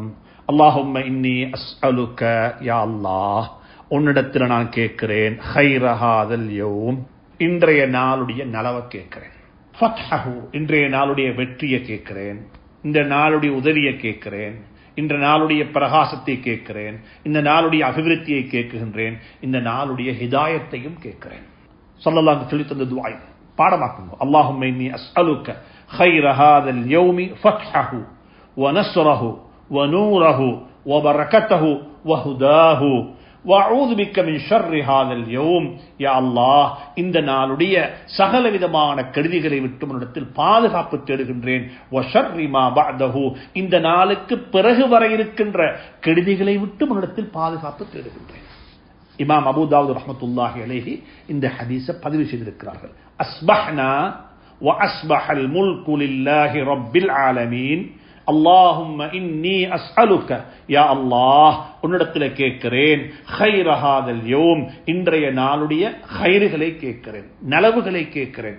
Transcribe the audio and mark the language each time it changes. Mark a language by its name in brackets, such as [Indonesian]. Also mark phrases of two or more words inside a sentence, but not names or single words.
[Arabic] اللهم إني أسألك, يا الله [Tamil] உன்னிடத்தில் நான் கேட்கிறேன், [Arabic] خير هذا اليوم, [Tamil] இன்றைய நாளுடைய நலவை கேட்கிறேன், ஃபத்ஹஹு, இன்றைய நாளுடைய வெற்றியை கேட்கிறேன், இந்த நாளுடைய உதவியை கேட்கிறேன், இந்த நாளுடைய பிரகாசத்தை கேட்கிறேன், இந்த நாளுடைய அபிவிருத்தியை கேட்கின்றேன், இந்த நாளுடைய ஹிதாயத்தையும் கேட்கிறேன். ஸல்லல்லாஹு சொல்லி தந்த துஆ பாடமாக்குங்க. [Arabic] اللهم إني أسألك خير هذا اليوم فتحه ونصره ونوره وبركته وهداه وأعوذ بك من شر هذا اليوم. يا الله, [Tamil] இந்த நாளுடைய சகல விதமான கெடுதிகளை விட்டு உன்னிடத்தில் பாதுகாப்பு தேடுகின்றேன். [Arabic] وشر ما بعده, [Tamil] இந்த நாளுக்கு பிறகு வர இருக்கின்ற கெடுதிகளை விட்டு உன்னிடத்தில் பாதுகாப்பு தேடுகின்றேன். இமாம் அபூ தாவூத் [Arabic] رحمة الله عليه [Tamil] இந்த ஹதீஸை பதிவு செய்திருக்கிறார்கள். [Arabic] أصبحنا وأصبح الملك لله رب العالمين. اللهم إني أسألك, يا الله [Tamil] உன்னிடத்தில் கேட்கிறேன், [Arabic] خير هذا اليوم, [Tamil] இன்றைய நாளுடைய கைறுகளை கேட்கிறேன், நலவுகளை கேட்கிறேன்.